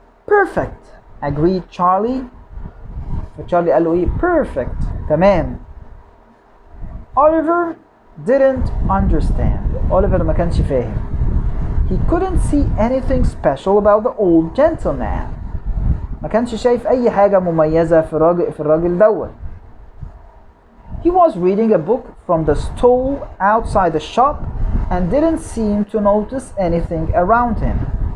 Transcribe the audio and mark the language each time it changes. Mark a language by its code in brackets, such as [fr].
[en] Perfect, agreed Charlie. [ar] فتشارلي قال له perfect، تمام. [en] Oliver didn't understand. [ar] Oliver ما كانش فاهم. [en] He couldn't see anything special about the old gentleman. [ar] ما كانش شايف أي حاجة مميزة في الراجل دوت. [en] He was reading a book from the stall outside the shop and didn't seem to notice anything around him.